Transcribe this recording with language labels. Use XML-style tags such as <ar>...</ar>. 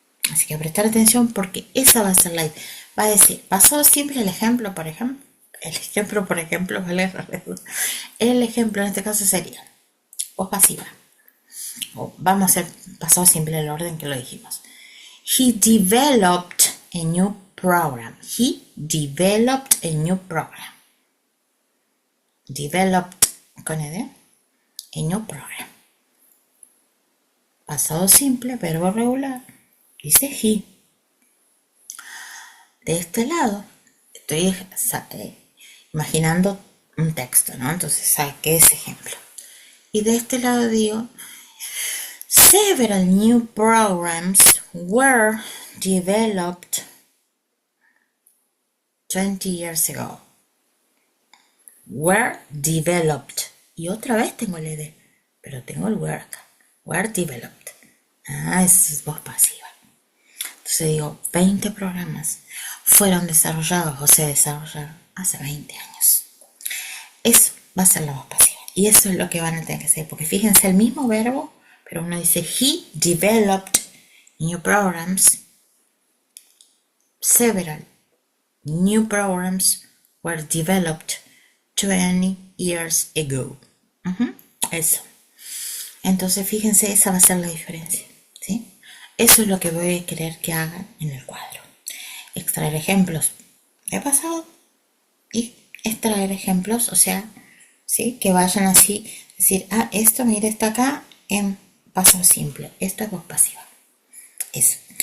<es>Así que prestar atención porque esa va a ser la idea. Va a decir, pasado simple, el ejemplo, por ejemplo, vale, el ejemplo en este caso sería voz pasiva. O vamos a hacer pasado simple en el orden que lo dijimos.</es> <en>He developed a new program. He developed a new program. Developed con ed, a new program.</en> <es>Pasado simple, verbo regular, dice he. De este lado, estoy imaginando un texto, ¿no? Entonces saqué ese ejemplo. Y de este lado digo,</es> <en>several new programs were developed 20 years ago. Were developed.</en> <es>Y otra vez tengo el ed, pero tengo el were acá.</es> <en>Were developed.</en> <es>Eso es voz pasiva. Entonces digo, 20 programas fueron desarrollados o se desarrollaron hace 20 años. Eso va a ser la voz pasiva. Y eso es lo que van a tener que hacer. Porque fíjense, el mismo verbo, pero uno dice,</es> <en>he developed new programs. Several new programs were developed 20 years ago.</en> <es>Eso. Entonces, fíjense, esa va a ser la diferencia, ¿sí? Eso es lo que voy a querer que hagan en el cuadro. Extraer ejemplos de pasado y extraer ejemplos, o sea, ¿sí? Que vayan así, decir, esto, mire, está acá en pasado simple. Esto es voz pasiva. Eso.</es>